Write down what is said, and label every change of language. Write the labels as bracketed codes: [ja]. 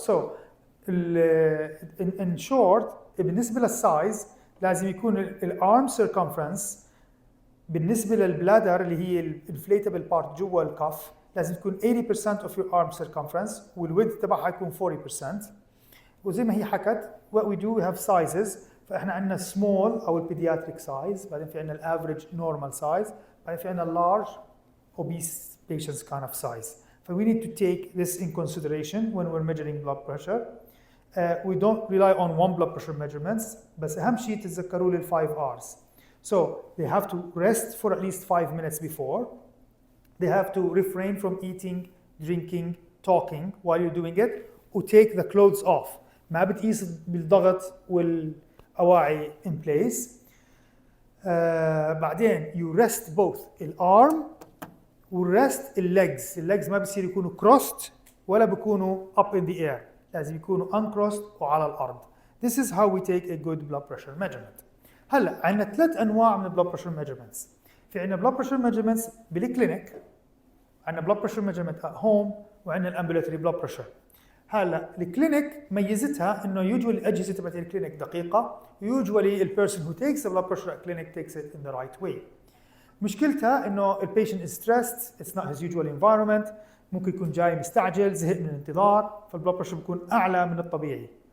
[en] So in short [ar] بالنسبة للسايز لازم يكون الارم circumference بالنسبة للبلادر اللي هي الانفليتابل بارت جوا الكف لازم تكون [en] 80% of your arm circumference [ar] والwidth تبعها يكون 40%. وزي ما هي حكت [en] what we do we have sizes [ar] فاحنا عندنا small او البيدياتريك size بعدين في عندنا الافريج normal size بعدين في عندنا [en] large obese patients kind of size. So we need to take this in consideration when we're measuring blood pressure. We don't rely on one blood pressure measurements, [ar] بس أهم شيء تتذكروا لل 5 R's. [en] So they have to rest for at least 5 minutes before. They have to refrain from eating, drinking, talking while you're doing it, or take the clothes off. [ar] ما بتقيس بالضغط والأواعي [en] in place. [ar] بعدين [en] you rest both [ar] الarm والرست الليجز ما بيصير يكونوا crossed ولا بيكونوا [en] up in the air [ar] لازم يكونوا uncrossed وعلى الارض. [en] This is how we take a good blood pressure measurement. [ar] هلا عندنا 3 انواع من [en] blood pressure measurements. [ar] في عندنا [en] blood pressure measurements [ar] بالكلينيك، عندنا [en] blood pressure measurement at home، [ar] وعندنا الامبولاتوري blood pressure. هلا الكلينيك ميزتها انه يوجوالي الاجهزه تبعت الكلينيك دقيقه، ويوجوالي البيرسون [en] who takes the blood pressure at clinic takes it in the right way. [ar] مشكلتها انه البيشنت [en] is stressed, it's not his usual environment، [ar] ممكن يكون جاي مستعجل زهق من الانتظار فالبلد بريشر بيكون اعلى من الطبيعي.